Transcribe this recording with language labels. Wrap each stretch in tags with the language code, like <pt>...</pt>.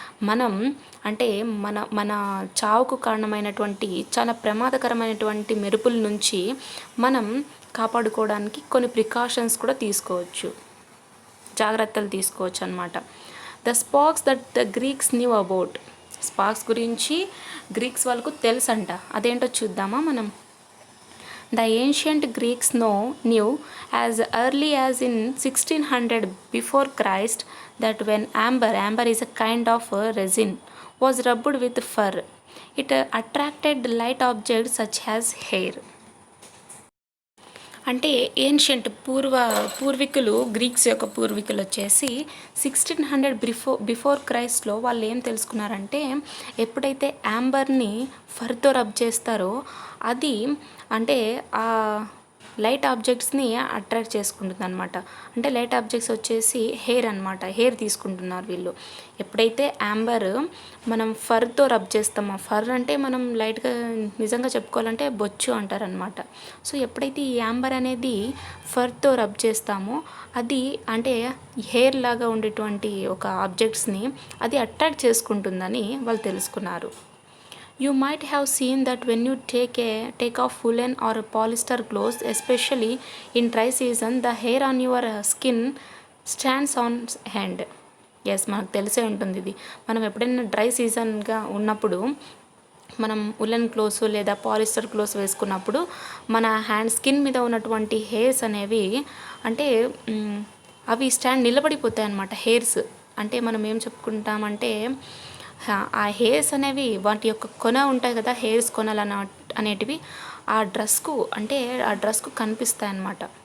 <te>మనం అంటే మన చావుకు కారణమైనటువంటి చాలా ప్రమాదకరమైనటువంటి మెరుపుల నుంచి మనం కాపాడుకోవడానికి కొన్ని ప్రికాషన్స్ కూడా తీసుకోవచ్చు, జాగ్రత్తలు తీసుకోవచ్చు అనమాట.</te> <en>The sparks that the Greeks knew about.</en> <te>Sparks గురించి గ్రీక్స్ వాళ్ళకు తెలుసంట. అదేంటో చూద్దామా మనం.</te> <en>The ancient Greeks knew as early as in 1600 before Christ that when amber is a kind of resin, was rubbed with fur, it attracted light objects such as hair.</en> <te>అంటే ancient పూర్వీకులు Greeks యొక్క పూర్వీకులు వచ్చేసి 1600 before క్రైస్ట్లో వాళ్ళు ఏం తెలుసుకున్నారంటే, ఎప్పుడైతే యాంబర్ని ఫర్తో rub చేస్తారో అది అంటే ఆ లైట్ ఆబ్జెక్ట్స్ని అట్రాక్ట్ చేసుకుంటుంది అనమాట. అంటే లైట్ ఆబ్జెక్ట్స్ వచ్చేసి హెయిర్ అనమాట. హెయిర్ తీసుకుంటున్నారు వీళ్ళు. ఎప్పుడైతే యాంబర్ మనం ఫర్తో రబ్ చేస్తామో, ఫర్ అంటే మనం లైట్గా నిజంగా చెప్పుకోవాలంటే బొచ్చు అంటారనమాట. సో ఎప్పుడైతే ఈ యాంబర్ అనేది ఫర్తో రబ్ చేస్తామో అది అంటే హెయిర్ లాగా ఉండేటువంటి ఒక ఆబ్జెక్ట్స్ని అది అట్రాక్ట్ చేసుకుంటుందని వాళ్ళు తెలుసుకున్నారు.</te> <en>You might have seen that when you take off woolen or polyester clothes, especially in dry season, the hair on your skin stands on end.</en> <te>Yes, మనకు తెలిసే ఉంటుంది ఇది. మనం ఎప్పుడైనా డ్రై సీజన్గా ఉన్నప్పుడు మనం ఉలెన్ క్లోత్స్ లేదా పాలిస్టర్ క్లోత్స్ వేసుకున్నప్పుడు మన స్కిన్ మీద ఉన్నటువంటి హెయిర్స్ అనేవి అంటే అవి నిలబడిపోతాయి అన్నమాట. హెయిర్స్ అంటే మనం ఏం చెప్పుకుంటామంటే ఆ హెయిర్స్ అనేవి వాటి యొక్క కొన ఉంటాయి కదా, హెయిర్స్ కొనలు అనేటివి ఆ డ్రెస్కు కనిపిస్తాయి అన్నమాట.</te>